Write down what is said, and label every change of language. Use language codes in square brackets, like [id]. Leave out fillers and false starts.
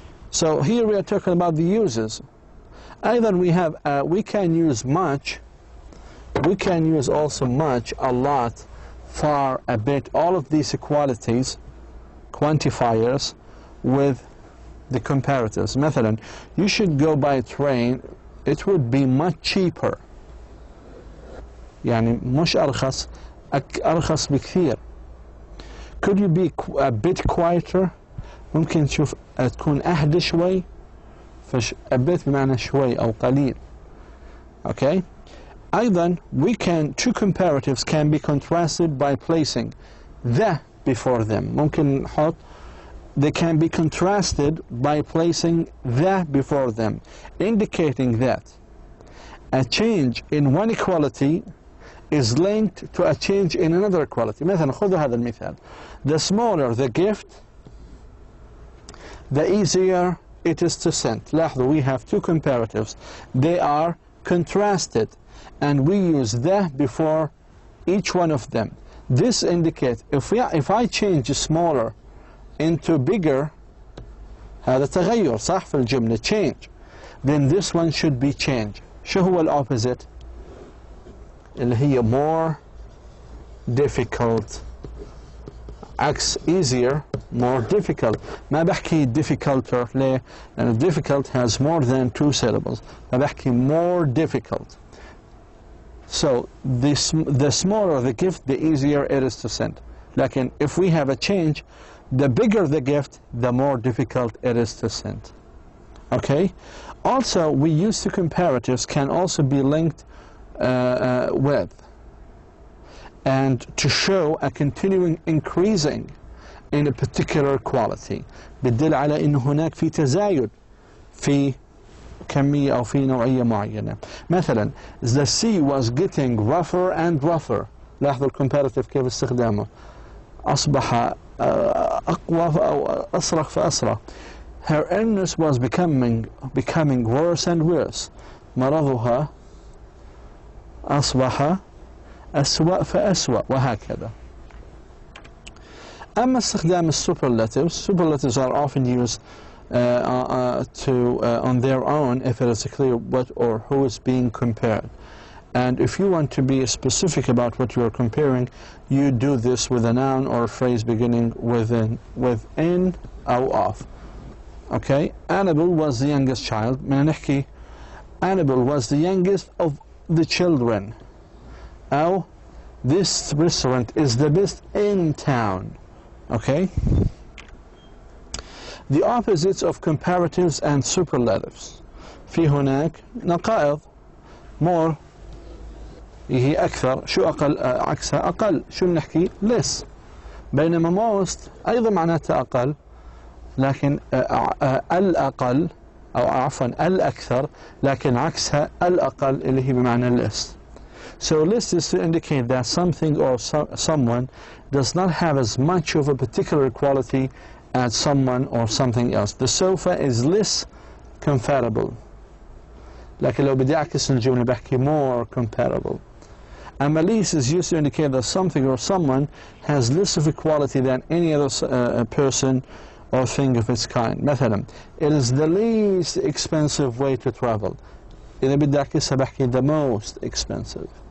[en] So here we are talking about the uses. Either we have, we can use much, we can use also much, a lot, far, a bit, all of these qualities, quantifiers, with the comparatives. [ar] مثلا, [en] you should go by train, it would be much cheaper. [ar] يعني مش أرخص، أرخص بكثير. [en] Could you be a bit quieter? [ar] ممكن تشوف تكون أهدى شوي. فش [en] a bit [ar] بمعنى شوي أو قليل. [en] Okay. [ar] أيضا [en] two comparatives can be contrasted by placing the before them. [ar] ممكن نحط [en] they can be contrasted by placing the before them, indicating that a change in one equality is linked to a change in another equality. [ar] مثلا خذوا هذا المثال. [en] The smaller the gift, the easier it is to send. [ar] لاحظوا, [en] we have two comparatives. They are contrasted and we use the before each one of them. This indicates if I change smaller into bigger, [ar] هذا تغير صح في الجملة, [en] change, then this one should be change. [ar] شو هو الopposite؟ اللي هي [en] more difficult. [ar] عكس [en] easier, more difficult. [ar] ما بحكي [en] difficulter [ar] ليه؟ لأن [en] difficult has more than two syllables. [ar] ما بحكي [en] more difficult. So the smaller the gift, the easier it is to send. [ar] لكن [en] if we have a change, the bigger the gift, the more difficult it is to send. Okay? Also, we use the comparatives can also be linked with and to show a continuing increasing in a particular quality. [ar] بتدل على إنه هناك في تزايد في كمية أو في نوعية معينة. مثلا, [en] the sea was getting rougher and rougher. [ar] لاحظوا ال [en] comparative [ar] كيف استخدامه. أصبح أقوى أو أصرخ فأصرخ. [en] Her illness was becoming worse and worse. [ar] مرضها أصبح أسوأ فأسوأ وهكذا. أما استخدام [en] superlatives are often used on their own if it is clear what or who is being compared. And if you want to be specific about what you are comparing, you do this with a noun or a phrase beginning with in or of. Okay? Annabelle was the youngest child. [ar] بدنا نحكي [en] Annabelle was the youngest of the children. [ar] أو [en] this restaurant is the best in town. Okay? The opposites of comparatives and superlatives. [ar] في هناك نقائض. [en] More [ar] هي أكثر. شو أقل عكسها أقل. شو بنحكي [en] less. [ar] بينما [en] most [ar] أيضا معناتها أقل، لكن الأقل أو عفوا الأكثر، لكن عكسها الأقل اللي هي بمعنى less. [en] So less is to indicate that something or someone does not have as much of a particular quality as someone or something else. The sofa is less comparable. [ar] لكن لو بدي أعكس الجملة بحكي [en] more comparable. [ar] أما [en] less is used to indicate that something or someone has less of a quality than any other person or thing of its kind. [ar] مثلا, [en] it is the least expensive way to travel. [ar] إذا بدي أعكسها بحكي [en] the most expensive.